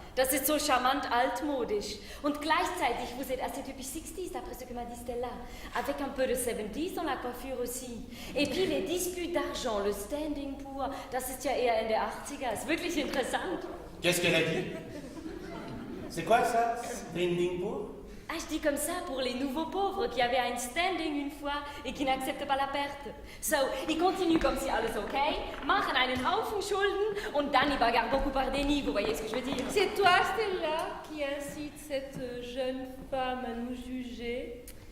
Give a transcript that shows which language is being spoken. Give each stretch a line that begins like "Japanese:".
German: Das ist so charmant altmodisch. Und gleichzeitig,
French: vous êtes assez typique 60s, d'après ce que m'a dit Stella. Avec un peu de 70s dans la coiffure aussi. Et puis les disputes d'argent, le standing pur,
German: das ist ja eher in der 80er. Ist wirklich interessant.
French: Qu'est-ce qu'elle a dit? C'est quoi ça? Standing pour? Ah, je dis comme ça pour les nouveaux pauvres qui avaient un standing une fois et qui n'acceptent pas la perte.
German: So,
French: ils continuent comme si
German: alles okay, machen einen Haufen Schulden und dann
French: ils bagarrent beaucoup par déni, vous voyez ce que je veux dire? C'est toi, Stella, qui incite cette jeune femme à nous juger?